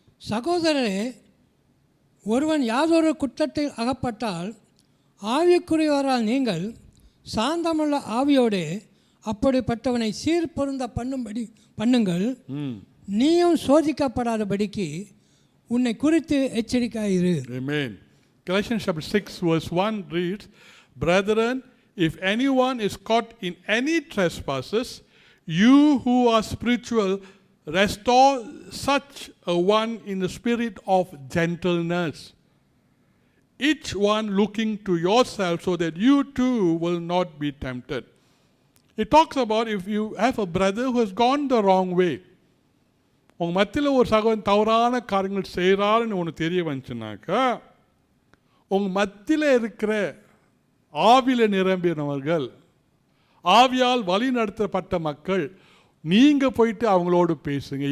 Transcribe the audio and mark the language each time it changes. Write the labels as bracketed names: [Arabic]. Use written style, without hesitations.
[Tamil] சகோதரரே, ஒருவன் யாதொரு குற்றத்தில் அகப்பட்டால் ஆவிக்குரியவரால் நீங்கள் சாந்தமுள்ள ஆவியோடு அப்படிப்பட்டவனை சீர்பொருந்த பண்ணுங்கள். நீயும் சோதிக்கப்படாதபடிக்கு உன்னை குறித்து எச்சரிக்கையாயிரு. [English] Amen. Galatians chapter 6 verse 1 reads, Brethren, if anyone is caught in any trespasses, you who are spiritual, restore such a one in the spirit of gentleness, each one looking to yourself so that you too will not be tempted. It talks about if you have a brother who has gone the wrong way. [Tamil] உங்கள் மத்தியில் ஒரு சகோதரன் தவறான காரியங்கள் செய்கிறாருன்னு ஒன்று தெரிய வந்துச்சுனாக்கா உங்கள் மத்தியில் இருக்கிற ஆவியில் நிரம்பினவர்கள், ஆவியால் வழி நடத்தப்பட்ட மக்கள், நீங்கள் போயிட்டு அவங்களோடு பேசுங்க.